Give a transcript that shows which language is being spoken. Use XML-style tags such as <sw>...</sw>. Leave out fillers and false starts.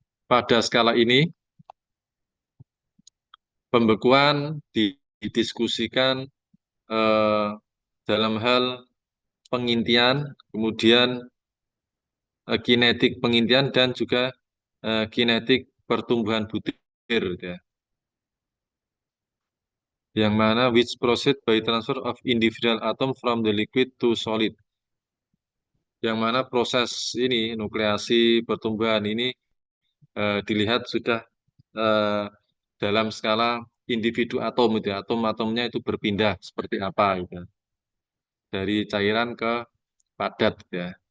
<id>Pada skala ini pembekuan didiskusikan eh, dalam hal pengintian, kemudian kinetik pengintian dan juga kinetik pertumbuhan butir gitu ya. Yang mana</id> <en>which proceed by transfer of individual atom from the liquid to solid.</en> <id>Yang mana proses ini nukleasi pertumbuhan ini dilihat sudah eh, dalam skala individu atom itu ya. Atom-atomnya itu berpindah seperti apa gitu ya. Dari cairan ke padat gitu ya.</id>